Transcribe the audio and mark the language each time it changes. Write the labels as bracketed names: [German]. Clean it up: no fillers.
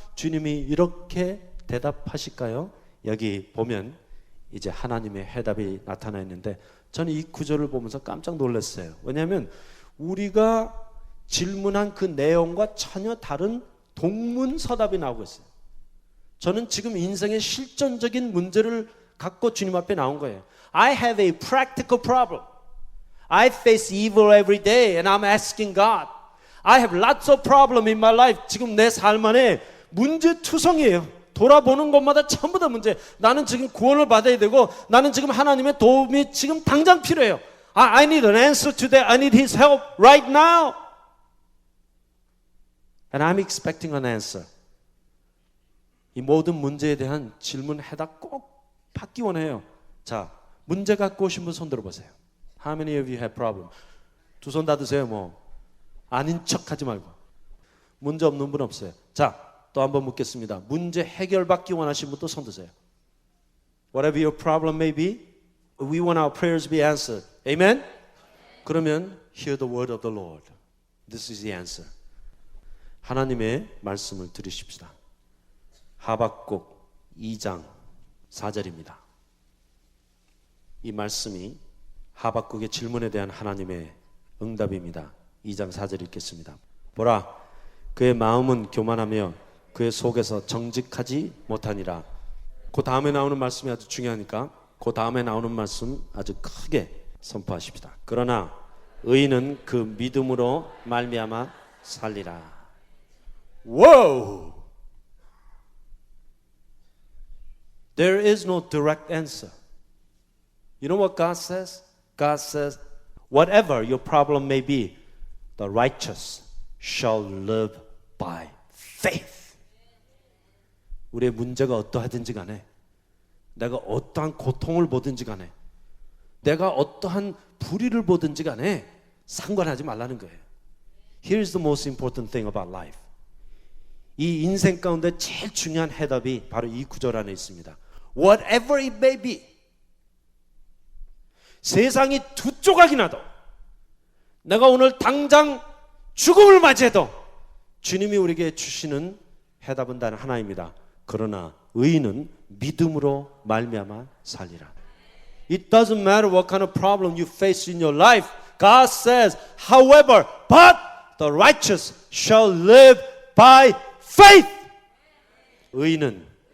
[Korean] 주님이 이렇게 대답하실까요? 여기 보면 이제 하나님의 해답이 나타나 있는데 저는 이 구절을 보면서 깜짝 놀랐어요. 왜냐하면 우리가 질문한 그 내용과 전혀 다른 동문서답이 나오고 있어요. 저는 지금 인생의 실존적인 문제를 갖고 주님 앞에 나온 거예요. [English] I have a practical problem. I face evil every day and I'm asking God. I have lots of problems in my life. [Korean] 지금 내 삶 안에 문제투성이에요. 돌아보는 것마다 전부 다 문제. 나는 지금 구원을 받아야 되고 나는 지금 하나님의 도움이 지금 당장 필요해요. [English] I need an answer to that. I need His help right now. And I'm expecting an answer. [Korean] 이 모든 문제에 대한 질문 해답 꼭 받기 원해요. 자, 문제 갖고 오신 분 손 들어보세요. [English] How many of you have problem? [Korean] 두 손 다 드세요. 뭐 아닌 척 하지 말고. 문제 없는 분 없어요. 자, 또 한번 묻겠습니다. 문제 해결받기 원하시는 분도 손 드세요. [English] Whatever your problem may be, we want our prayers to be answered. Amen? [Korean] 그러면 [English] hear the word of the Lord. This is the answer. [Korean] 하나님의 말씀을 들으십시다. 하박국 2장 4절입니다. 이 말씀이 하박국의 질문에 대한 하나님의 응답입니다. 2장 4절 읽겠습니다. 보라, 그의 마음은 교만하며 그의 속에서 정직하지 못하니라. 그 다음에 나오는 말씀이 아주 중요하니까 그 다음에 나오는 말씀 아주 크게 선포하십시다. 그러나 의인은 그 믿음으로 말미암아 살리라. [English] Whoa! There is no direct answer. You know what God says? God says, whatever your problem may be, the righteous shall live by faith. [Korean] 우리의 문제가 어떠하든지 간에, 내가 어떠한 고통을 보든지 간에, 내가 어떠한 불의를 보든지 간에 상관하지 말라는 거예요. [English] Here's the most important thing about life. [Korean] 이 인생 가운데 제일 중요한 해답이 바로 이 구절 안에 있습니다. [English] Whatever it may be. [Korean] 세상이 두 조각이 나도, 내가 오늘 당장 죽음을 맞이해도 주님이 우리에게 주시는 해답은 단 하나입니다. 그러나 의인은 믿음으로 말미암아 살리라. [English] It doesn't matter what kind of problem you face in your life. God says, however, but the righteous shall live by faith. [Korean] 의인은